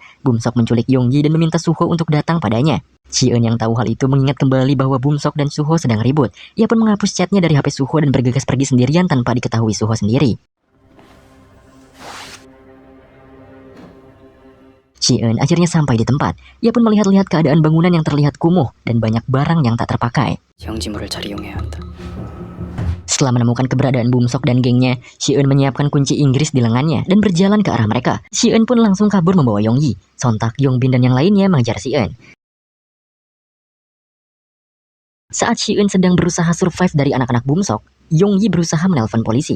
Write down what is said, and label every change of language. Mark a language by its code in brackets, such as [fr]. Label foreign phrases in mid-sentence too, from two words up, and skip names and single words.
[id] Bumsok menculik Yongyi dan meminta Suho untuk datang padanya. Shi-eun yang tahu hal itu mengingat kembali bahwa Bumsok dan Suho sedang ribut. Ia pun menghapus chatnya dari HP Suho dan bergegas pergi sendirian tanpa diketahui Suho sendiri. Shi-eun akhirnya sampai di tempat. Ia pun melihat-lihat keadaan bangunan yang terlihat kumuh dan banyak barang yang tak terpakai. [ko] 경지물을 잘 이용해야 한다. [id] Setelah menemukan keberadaan Bumsok dan gengnya, Shi-eun menyiapkan kunci Inggris di lengannya dan berjalan ke arah mereka. Shi-eun pun langsung kabur membawa Yongyi. Sontak Yongbin dan yang lainnya mengejar Shi-eun. Saat Shi-eun sedang berusaha survive dari anak-anak Bumsok, Yongyi berusaha menelpon polisi.